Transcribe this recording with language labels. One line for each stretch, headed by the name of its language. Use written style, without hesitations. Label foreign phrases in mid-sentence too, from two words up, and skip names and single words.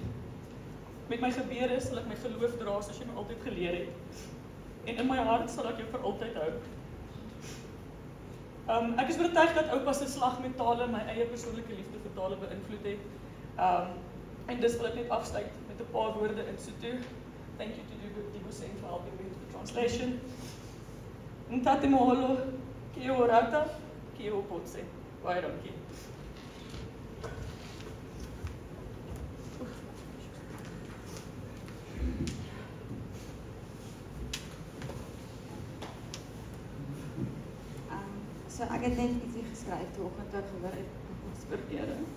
Afrikaans: Met my gebede sal ek my geloof dra soos jy my altyd geleer het. En in my hart sal ek jou vir altyd hou. Ek is oortuig dat oupa se slag met tale my eie persoonlike liefde vir tale beïnvloed het. En dis wil ek net afsluit met 'n paar woorde in Sotho.
English: Thank you to Dibuseng for helping me with the translation.
Southern Sotho: Ntate moholo, ke o rata, ke o potse.
Afrikaans: Baie dankie. So ek het net ietsie geskryf toe oggend toe ek gehoor het ons verkeerde.